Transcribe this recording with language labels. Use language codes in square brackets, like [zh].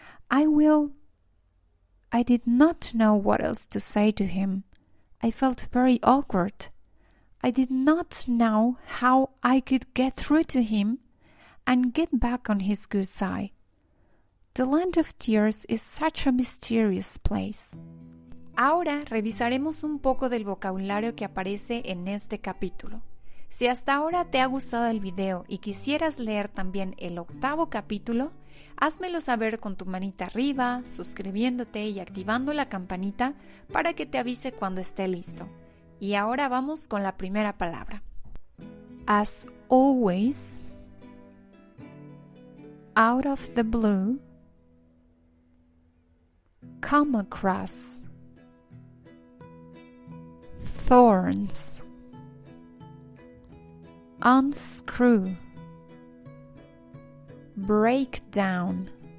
[en] I did not know what else to say to him. I felt very awkward. I did not know how I could get through to him and get back on his good side. The land of tears is such a mysterious place." [es] Ahora revisaremos un poco del vocabulario que aparece en este capítulo. Si hasta ahora te ha gustado el video y quisieras leer también el 8º capítulo, házmelo saber con tu manita arriba, suscribiéndote y activando la campanita para que te avise cuando esté listo. Y ahora vamos con la primera palabra. [en] As always, out of the blue, come across, thorns, unscrew, break down,